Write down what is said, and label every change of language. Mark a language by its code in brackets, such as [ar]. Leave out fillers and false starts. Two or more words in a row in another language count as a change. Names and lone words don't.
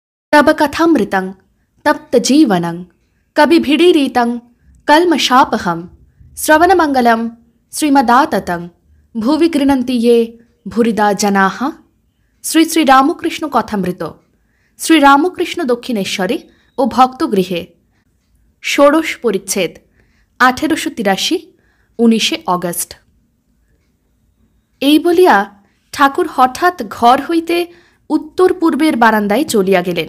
[sa] तब कथामृतं तप्तजीवनं कविभिडीरितं कल्मषापहं श्रवणमंगलं श्रीमदाततं भुवि गृह्णन्ति ये भूरिदा जनाः। [bn] শ্রী শ্রী রামকৃষ্ণ কথামৃত শ্রী রামকৃষ্ণ দক্ষিণেশ্বরে ও ভক্তগৃহে ষোড়শ পরিচ্ছেদ 1883 19 অগস্ট। এই বলিয়া ঠাকুর হঠাৎ ঘর হইতে উত্তর পূর্বের বারান্দায় চলিয়া গেলেন।